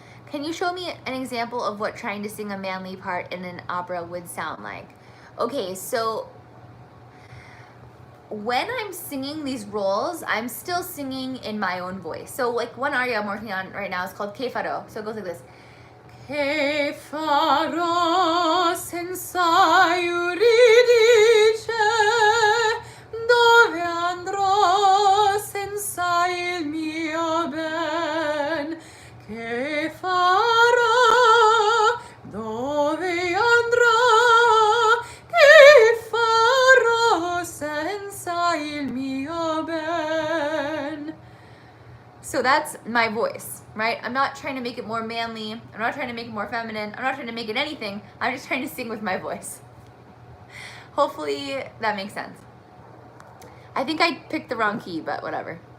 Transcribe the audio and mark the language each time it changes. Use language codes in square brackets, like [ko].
[en] Can you show me an example of what trying to sing a manly part in an opera would sound like? Okay, so when I'm singing these roles, I'm still singing in my own voice. So like one aria I'm working on right now is called Che farò. So it goes like this. [it] Che farò senza Euridice, dove andrò senza il mio ben? Che farò, dove andrò? Che farò senza il mio ben? [en] So that's my voice, right? I'm not trying to make it more manly. I'm not trying to make it more feminine. I'm not trying to make it anything. I'm just trying to sing with my voice. Hopefully that makes sense. I think I picked the wrong key, but whatever.